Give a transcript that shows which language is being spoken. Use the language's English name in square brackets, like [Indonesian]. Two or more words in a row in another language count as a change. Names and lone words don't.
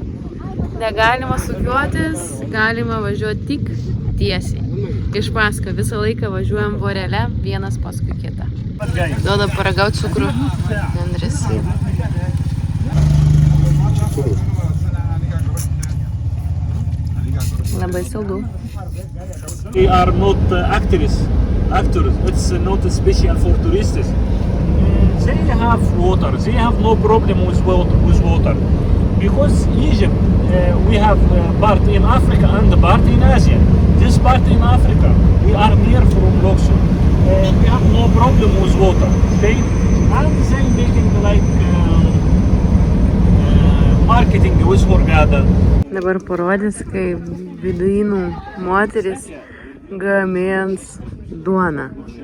[Lithuanian] Negalima sukiuotis, galima važiuoti tik tiesiai. Iš paskui visą laiką važiuojam vorele, vienas paskui kitą. Duoda paragauti cukrų. Andris. Labai saldu. [English] We are not actors. It's not special for tourists. They have water. They have no problem with water. Because Egypt, we have part in Africa and part in Asia. This part in Africa, we are near from Luxor. We have no problem with water. Okay? And they making like marketing with Hurghada. [Lithuanian] Dabar parodys, kaip beduinų moteris gamins duoną.